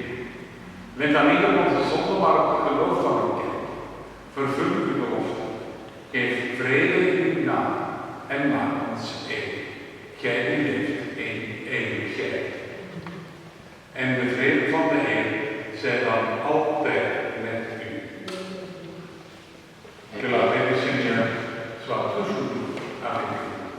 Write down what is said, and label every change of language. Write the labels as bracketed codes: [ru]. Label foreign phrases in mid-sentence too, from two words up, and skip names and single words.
[nl] Let dan niet op onze zonde, maar op het geloof van uw kerk. Vervul uw belofte. Geef vrede in uw naam en maak ons één. Gij die leeft in eeuwigheid. En de vrede van de Heer zij dan altijd met u. [fr] Que la paix du Seigneur soit toujours avec vous.